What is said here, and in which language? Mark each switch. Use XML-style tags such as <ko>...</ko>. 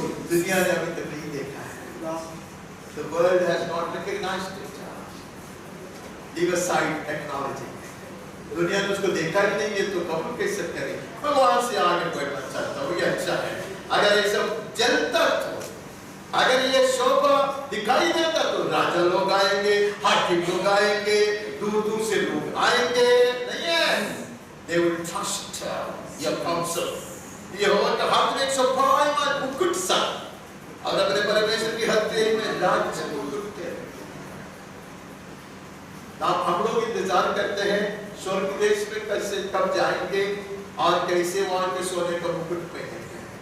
<hi>दुनिया ने अभी तक नहीं देखा है।</hi> <en>The world has not recognized it. Leave aside technology.</en> <hi>दुनिया ने उसको देखा ही नहीं है तो कबूल कैसे करें? मैं वहां से आगे बढ़ना चाहता हूँ, ये अच्छा है। अगर ये सब जलता तो, अगर ये शोभा दिखाई देता तो राजा लोग आएंगे, हाकिम लोग आएंगे, दूर दूर से लोग आएंगे, नहीं है?</hi> <en>They will trust your counsel.</en> <hi>ये होगा कि हाथ में एक शोभायमान मुकुट सा, और अपने परमेश्वर की हथेली में राज्य मुकुट के। हम लोग इंतजार करते हैं स्वर्ग देश में कैसे कब जाएंगे और कैसे वहां के सोने का मुकुट पहनेंगे।</hi>